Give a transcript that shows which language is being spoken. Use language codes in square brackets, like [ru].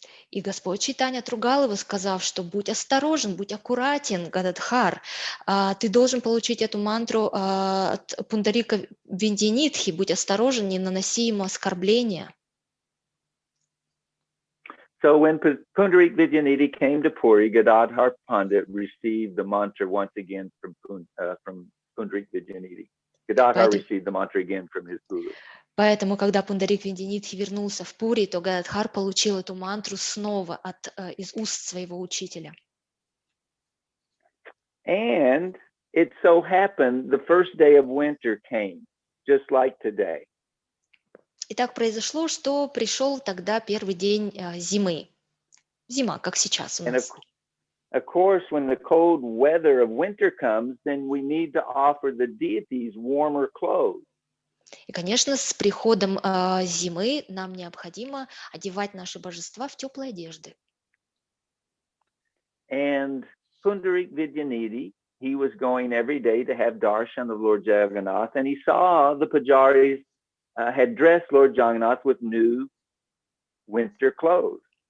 [ru] И Господь Чайтанья отругал его, сказав, что будь осторожен, будь аккуратен, Гададхар, ты должен получить эту мантру от Пундарика Видянитхи, будь осторожен, не наноси ему оскорбления. [en] So when Pundarik Vidyanidhi came to Puri, Gadadhar Pandit received the mantra once again from Pundarik Vidyanidhi. Gadadhar received the mantra again from his guru. [ru] Поэтому, когда Пундарик Видянитхи вернулся в Пури, то Гададхар получил эту мантру снова из уст своего учителя. [en] And it so happened the first day of winter came, just like today. [ru] И так произошло, что пришел тогда первый день зимы. Зима, как сейчас у нас. [en] Of course, when the cold weather of winter comes, then we need to offer the deities warmer clothes. [ru] И, конечно, с приходом зимы нам необходимо одевать наши божества в теплые одежды. [en] And Pundarik Vidyanidhi, he was going every day to have darshan of Lord Jagannath, and he saw the pujaris had dressed Lord Jagannath with new winter clothes.